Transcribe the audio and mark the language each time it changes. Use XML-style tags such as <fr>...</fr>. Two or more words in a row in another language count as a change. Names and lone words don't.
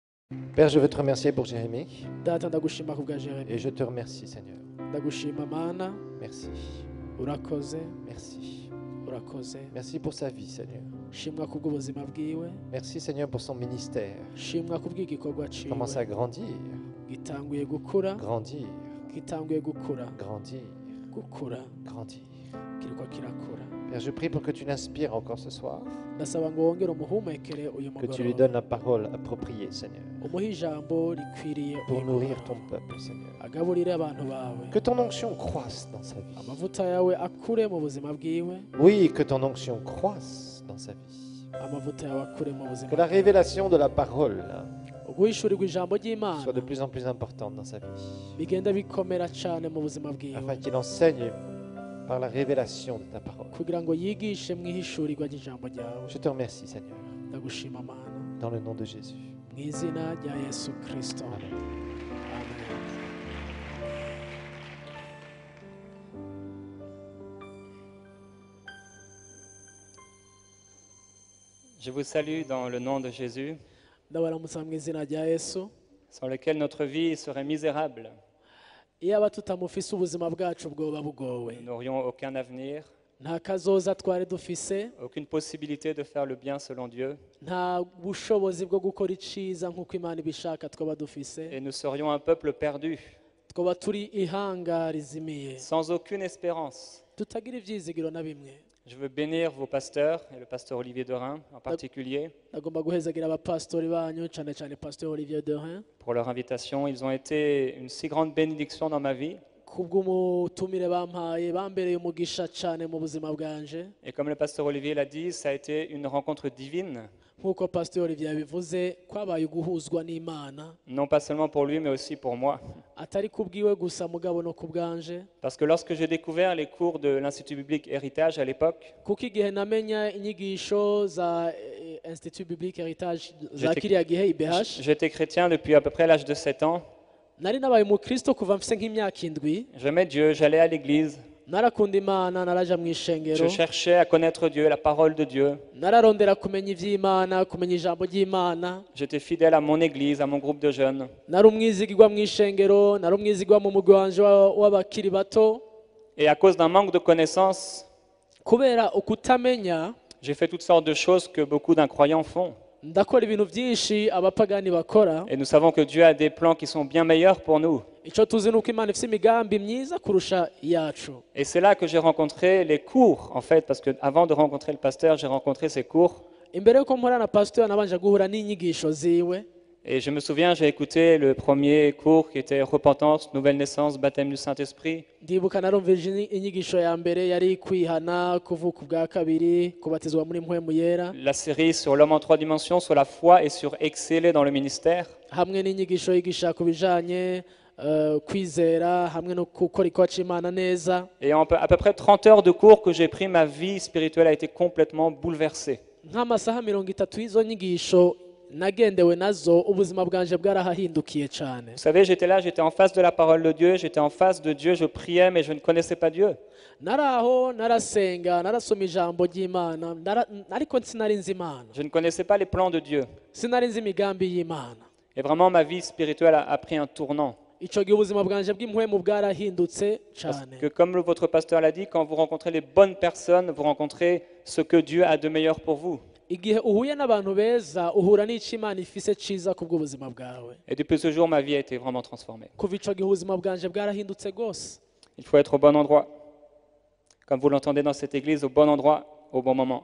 <fr>Père, je veux te remercier pour Jérémie</fr> <rn>data ndagushima ku bwa</rn> <fr>et Jeremy je te remercie, Seigneur.</fr> <rn>ndagushima mana</rn> <fr>Merci,</fr> <rn>urakoze</rn> <fr>merci.</fr> <rn>urakoze</rn> <fr>Merci pour sa vie, Seigneur.</fr> <rn>shimwa kubw'ubuzima bwiwe</rn> <fr>Merci, Seigneur, pour son ministère.</fr> <rn>shimwa kubw'igikorwa</rn> <fr>Commence à</fr> <rn>ciwe</rn> <fr>grandir,</fr> <rn>gitanguye gukura</rn> <fr>grandir,</fr> <rn>gitanguye gukura</rn> <fr>grandir,</fr> <rn>gukura</rn> <fr>grandir.</fr> <rn>kiriko kirakura</rn> <fr>Père, je prie pour que tu l'inspires encore ce soir,</fr> <rn>ndasaba ngo wongere umuhumekere uyu</rn> <fr>que tu lui</fr> <rn>mugoroba</rn> <fr>donnes la parole appropriée, Seigneur,</fr> <rn>umuhe ijambo rikwiriye</rn> <fr>pour</fr> <rn>uyu</rn> <fr>nourrir</fr> <rn>mugoroba.</rn> <fr>ton peuple, Seigneur.</fr> <rn>agaburire abantu bawe</rn> <fr>Que ton onction croisse dans sa vie.</fr> <rn>amavuta yawe akure mu buzima bwiwe</rn> <fr>Oui, que ton onction croisse dans sa vie.</fr> <rn>amavuta yawe akure mu buzima</rn> <fr>Que la</fr> <rn>bwiwe.</rn> <fr>révélation de la parole</fr> <rn>uguhishurirwa ijambo</rn> <fr>soit de</fr> <rn>ry'imana</rn> <fr>plus en plus importante dans sa vie,</fr> <rn>bigenda bikomera cyane mu buzima bwiwe</rn> <fr>afin qu'il enseigne par la révélation de ta parole.</fr> <rn>kugira ngo yigishe mu ihishurirwa ry'ijambo ryawe</rn> <fr>Je te remercie, Seigneur,</fr> <rn>ndagushima mana</rn> <fr>dans le nom de Jésus.</fr> <rn>mu izina rya yesu kirisito</rn> <fr>Amen.</fr> <rn>amen.</rn> <fr>Je vous salue dans le nom de Jésus,</fr> <rn>ndabaramutsa mu izina rya yesu</rn> <fr>sans lequel notre vie serait misérable.</fr> <rn>iyo aba tutamufise ubuzima bwacu bwoba bugowe</rn> <fr>Nous n'aurions aucun avenir,</fr> <rn>nta kazoza twari dufise</rn> <fr>aucune possibilité de faire le bien selon Dieu,</fr> <rn>nta bushobozi bwo gukora iciza nk'uko imana ibishaka twaba dufise</rn> <fr>et nous serions un peuple perdu,</fr> <rn>twaba turi ihanga rizimiye</rn> <fr>sans aucune espérance.</fr> <rn>tutagira ibyizigiro na bimwe</rn> <fr>Je veux bénir vos pasteurs, et le pasteur Olivier Dorin en particulier,</fr> <rn>ndagomba guhezagira abapasitori banyu cyane cyane pasitori Olivier Dorin</rn> <fr>pour leur invitation. Ils ont été une si grande bénédiction dans ma vie.</fr> <rn>kubw'umutumire bampaye bambereye umugisha cyane mu buzima bwanje</rn> <fr>Et comme le pasteur Olivier l'a dit, ça a été une rencontre divine,</fr> <rn>nk'uko pasitori Olivier yabivuze kwabaye uguhuzwa n'imana</rn> <fr>non pas seulement pour lui, mais aussi pour moi.</fr> <rn>atari kubwiwe gusa mugabo no ku bwanje</rn> <fr>Parce que lorsque j'ai découvert les cours de l'Institut biblique Héritage à l'époque,</fr> <rn>kuko igihe namenya inyigisho za Institut Biblique Heritage za</rn> <fr>J'étais-</fr> <rn>kiriya gihe IBH</rn> <fr>j'étais chrétien depuis à peu près l'âge de 7 ans.</fr> <rn>nari nabaye umukristo kuva mfise nk'imyaka indwi</rn> <fr>J'aimais Dieu, j'allais à l'église,</fr> <rn>narakunda imana naraja mu ishengero</rn> <fr>je cherchais à connaître Dieu, la parole de Dieu.</fr> <rn>nararondera kumenya iby'imana kumenya ijambo ry'imana</rn> <fr>J'étais fidèle à mon église, à mon groupe de jeunes.</fr> <rn>nari umwizigirwa mu ishengero nari umwizigirwa mu mugwi wanje w'abakiri bato</rn> <fr>Et à cause d'un manque de connaissances,</fr> <rn>kubera ukutamenya</rn> <fr>j'ai fait toutes sortes de choses que beaucoup d'incroyants font.</fr> <rn>ndakora ibintu byinshi abapagani bakora</rn> <fr>Et nous savons que Dieu a des plans qui sont bien meilleurs pour nous.</fr> <rn>icyo tuzi ni uko imana ifite imigambi myiza kurusha iyacu</rn> <fr>Et c'est là que j'ai rencontré les cours, en fait, parce qu'avant de rencontrer le pasteur, j'ai rencontré ces cours.</fr> <rn>imbere y'uko mpora na pasitori nabanje guhura n'inyigisho ziwe</rn> <fr>Et je me souviens, j'ai écouté le premier cours qui était repentance, nouvelle naissance, baptême du Saint-Esprit.</fr> <rn>ndibuka narumvije inyigisho ya mbere yari kwihana kuvuka ubwa kabiri kubatizwa muri mpwemu yera</rn> <fr>La série sur l'homme en 3 dimensions, sur la foi et sur exceller dans le ministère.</fr> <rn>hamwe n'inyigisho yigisha ku bijanye kwizera hamwe no gukora ikowa c'imana neza</rn> <fr>Et en à peu près 30 heures de cours que j'ai pris, ma vie spirituelle a été complètement bouleversée.</fr> <rn>nk'amasaha 30 y'izo nyigisho nagendewe nazo ubuzima bwanje bwarahahindukiye cyane</rn> <fr>Vous savez, j'étais là, j'étais en face de la parole de Dieu, j'étais en face de Dieu, je priais, mais je ne connaissais pas Dieu.</fr> <rn>naraho narasenga narasoma ijambo ry'imana ariko sinari nzi imana</rn> <fr>Je ne connaissais pas les plans de Dieu.</fr> <rn>sinari nzi imigambi y'imana</rn> <fr>Et vraiment, ma vie spirituelle a pris un tournant.</fr> <rn>icyo gihe ubuzima bwanje bw'impwemu bwarahindutse</rn> <fr>Parce</fr> <rn>cyane</rn> <fr>que comme votre pasteur l'a dit, quand vous rencontrez les bonnes personnes, vous rencontrez ce que Dieu a de meilleur pour vous.</fr> <rn>igihe uhuye n'abantu beza uhura n'icyo imana ifise cyiza ku bw'ubuzima bwawe</rn> <fr>Et depuis ce jour, ma vie a été vraiment transformée.</fr> <rn>kuva icyo gihe ubuzima bwanje bwarahindutse rwose</rn> <fr>Il faut être au bon endroit. Comme vous l'entendez dans cette église, au bon endroit, au bon moment.</fr>